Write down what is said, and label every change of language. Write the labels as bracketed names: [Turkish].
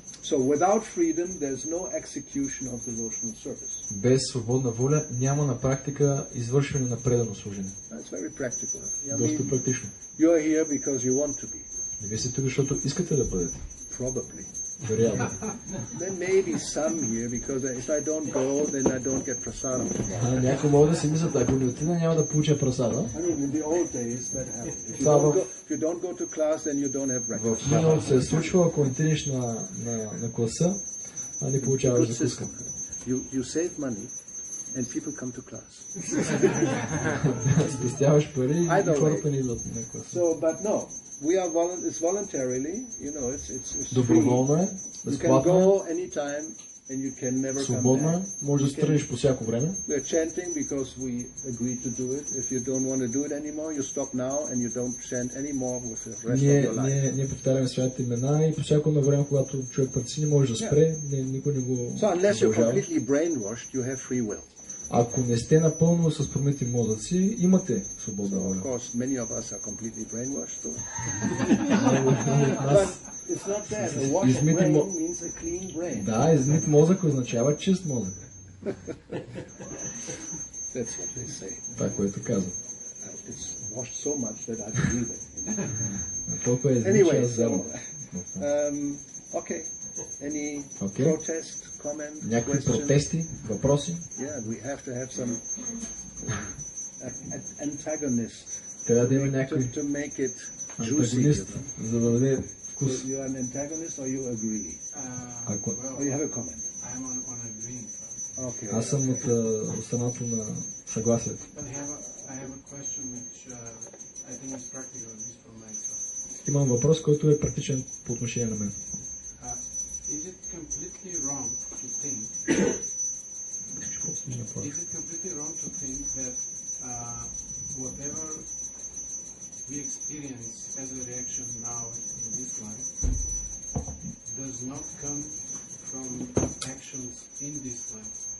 [English] So without freedom, there's no execution of devotional service. [Bulgarian] Без свободна воля няма на практика извършване на предано служение. [English] That's very practical. [Bulgarian] Доста практично. [English] You are here because you want to be. [Bulgarian] Вие сте тук, защото искате да бъдете. [English] Probably. [Bulgarian] Вероятно. [English] There may be some here because if I don't go, then I don't get prasadam tomorrow. [Bulgarian] Някои могат да си мислят, ако не отида, няма да получа прасада. [English] I mean, in the old days that happened. If you don't go to class, then you don't have breakfast. [Bulgarian] В миналото се е случвало, ако отидеш на класа, не получаваш закуска. [English] You save money and people come to class. [Bulgarian] Спестяваш пари и хората не идват на класа. [English] So, but no. It's voluntarily, you know, it's [Bulgarian] доброволно е, безплатно е. [English] You can go anytime and you can never [Bulgarian] свободно [English] come [Bulgarian] е, може да тръгнеш по всяко време. [English] We're chanting because we agreed to do it. If you don't want to do it anymore, you stop now and you don't chant anymore with the rest of your life. [Bulgarian] Ние повтаряме своите имена и по всяко време, когато човек прецени, може да спре, никой не го [English] So unless you're completely brainwashed, you have free will. [Bulgarian] Ако не сте напълно с промити мозъци, имате свободна воля. [English] Of course, many of us are completely brainwashed. But it's not that. A washed brain means a clean brain. [Bulgarian] Да, измит мозък означава чист мозък. [English] That's what they say. [Bulgarian] Това, което казват. [English] It's washed so much that I believe it. [Bulgarian] Толкова е измит, че аз вярвам. [English] Okay. Any protest, comment, [Bulgarian] някакви протести, въпроси? [English] Yeah, we have to have some antagonist. [Bulgarian] Трябва да има някой [English] to make it [Bulgarian] антагонист, за да даде вкус. [English] So you are an antagonist or you agree? Or you have a comment? I'm on agreeing. Okay. [Bulgarian] Аз съм от страната на съгласието. [English] But I have a question which I think is practical, at least for myself. [Bulgarian] Имам въпрос, който е практичен по отношение на мен. [English] Is it completely wrong to think? Is it completely wrong to think that whatever we experience as a reaction now in this life does not come from actions in this life?